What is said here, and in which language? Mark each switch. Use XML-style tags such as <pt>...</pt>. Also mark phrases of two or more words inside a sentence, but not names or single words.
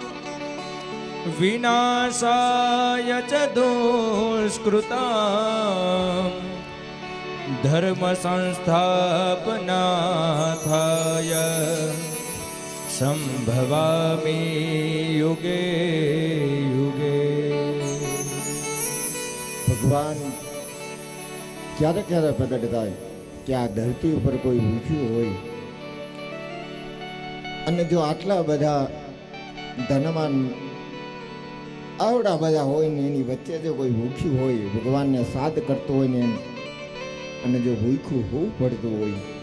<sa>विनाशाय च दुष्कृतां धर्म संस्थापनार्थाय संभवामि युगे युगे.</sa> <gu>ભગવાન ક્યારે ક્યારે પ્રગટ થાય કે આ ધરતી ઉપર કોઈ ભૂખ્યું હોય, અને જો આટલા બધા ધનવાન આવડા બધા હોય ને એની વચ્ચે જો કોઈ ભૂખ્યું હોય, ભગવાનને સાદ કરતો હોય ને, અને જો ભૂખ્યું હોવું પડતું હોય,</gu>